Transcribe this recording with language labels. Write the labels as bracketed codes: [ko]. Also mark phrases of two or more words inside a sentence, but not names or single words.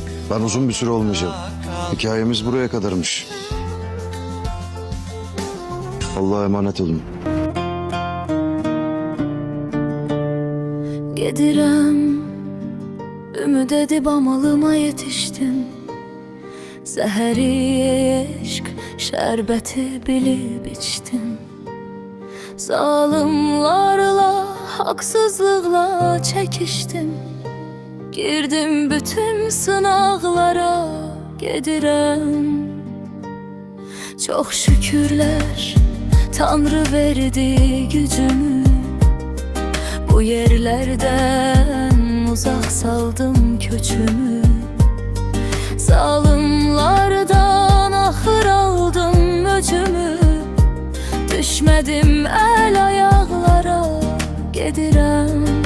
[tr] Ben uzun bir süre olmayacağım. Hikayemiz buraya kadarmış. Allah'a emanet olun. [az] Gedirəm, ümid edib amalıma yetişdim. Zəhəri eşq, şərbəti bilib içdim. Zalimlarla, haksızlıkla çəkişdim. Girdim bütün sınaqlara, gedirəm. Çox şükürlər, Tanrı verdi gücümü. Bu yerlerden uzak saldım köçümü. Zalimlardan ahır aldım öcümü. Düşmedim el ayaklara, gedirəm.